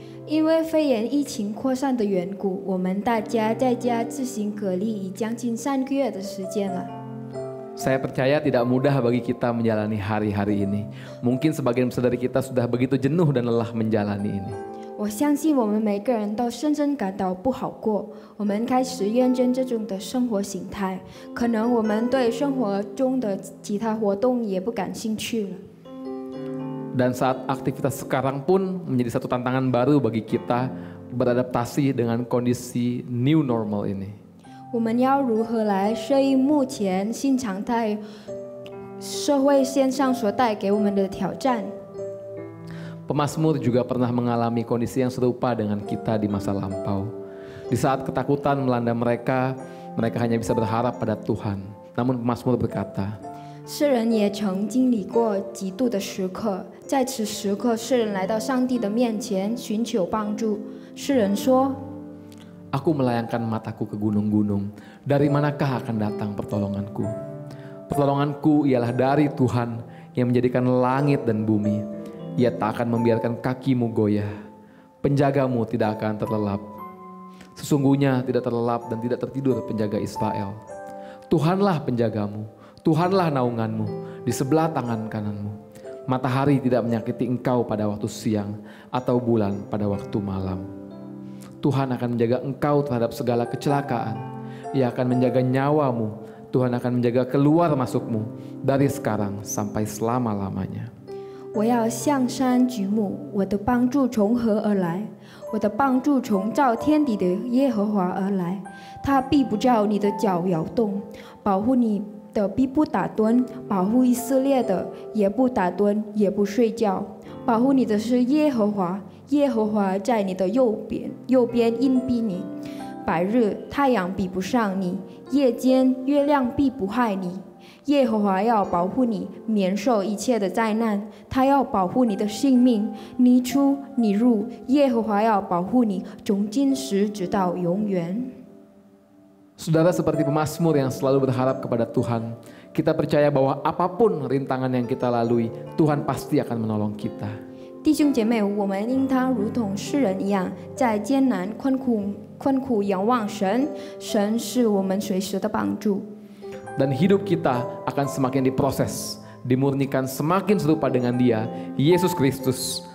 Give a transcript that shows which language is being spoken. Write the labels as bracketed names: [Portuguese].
[Chinese] 因为肺炎疫情扩散的缘故，我们大家在家自行隔离已将近3个月的时间了。 [Indonesian] Saya percaya tidak mudah bagi kita menjalani hari-hari ini. Mungkin sebagian besar dari kita sudah begitu jenuh dan lelah menjalani ini. [Chinese] 我相信我们每个人都深深感到不好过，我们开始厌倦这种的生活形态，可能我们对生活中的其他活动也不感兴趣了。 [Indonesian] Dan saat aktivitas sekarang pun menjadi satu tantangan baru bagi kita beradaptasi dengan kondisi new normal ini. [Chinese] 我们要如何来适应目前新常态社会线上所带给我们的挑战？ [Indonesian] Pemazmur juga pernah mengalami kondisi yang serupa dengan kita di masa lampau. Di saat ketakutan melanda mereka, mereka hanya bisa berharap pada Tuhan. Namun pemazmur berkata, [Chinese] 诗人也曾经历过极度的时刻，在此时刻，诗人来到上帝的面前寻求帮助。诗人说： [Indonesian] Aku melayangkan mataku ke gunung-gunung. Dari manakah akan datang pertolonganku? Pertolonganku ialah dari Tuhan yang menjadikan langit dan bumi. Ia tak akan membiarkan kakimu goyah. Penjagamu tidak akan terlelap. Sesungguhnya tidak terlelap dan tidak tertidur penjaga Israel. Tuhanlah penjagamu, Tuhanlah naunganmu di sebelah tangan kananmu. Matahari tidak menyakiti engkau pada waktu siang atau bulan pada waktu malam. Tuhan akan menjaga engkau terhadap segala kecelakaan. Ia akan menjaga nyawamu. Tuhan akan menjaga keluar masukmu dari sekarang sampai selama-lamanya. [Chinese] 我要向山举目，我的帮助从何而来？我的帮助从造天地的耶和华而来。他必不叫你的脚摇动，保护你的必不打盹，保护以色列的也不打盹，也不睡觉。保护你的是耶和华，耶和华在你的右边荫庇你。白日太阳比不上你，夜间月亮必不害你。耶和华要保护你，免受一切的灾难。他要保护你的性命，你出你入。耶和华要保护你，从今时直到永远。 [Indonesian] Saudara seperti pemazmur yang selalu berharap kepada Tuhan, kita percaya bahwa apapun rintangan yang kita lalui, Tuhan pasti akan menolong kita. [Chinese] 弟兄姐妹，我们应当如同诗人一样，在艰难困苦仰望神，神是我们随时的帮助。 [Indonesian] Dan hidup kita akan semakin diproses, dimurnikan semakin serupa dengan Dia, Yesus Kristus.